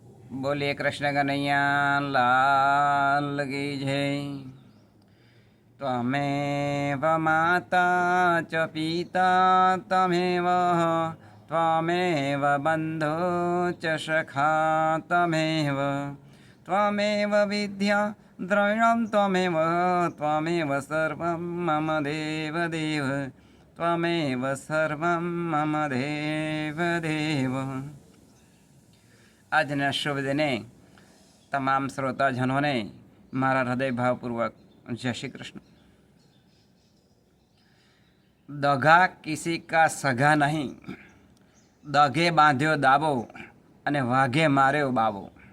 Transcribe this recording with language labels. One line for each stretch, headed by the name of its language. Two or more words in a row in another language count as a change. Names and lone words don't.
Hindi: बोलिए कृष्ण कन्हैया लाल की जय।
Sanskrit: त्वमेव माता च पिता त्वमेव त्वमेव बन्धो च सखा त्वमेव त्वमेव विद्या द्रविणं त्वमेव त्वमेव सर्वं मम देवदेव त्वमेव सर्वं मम देवदेव।
Gujarati: આજના શુભ દિને તમામ શ્રોતાજનોને મારા હૃદયભાવપૂર્વક જય શ્રી કૃષ્ણ।
Hindi: दगा किसी का सगा नहीं,
Gujarati: દગે બાંધ્યો દાબો અને વાઘે માર્યો બાબો।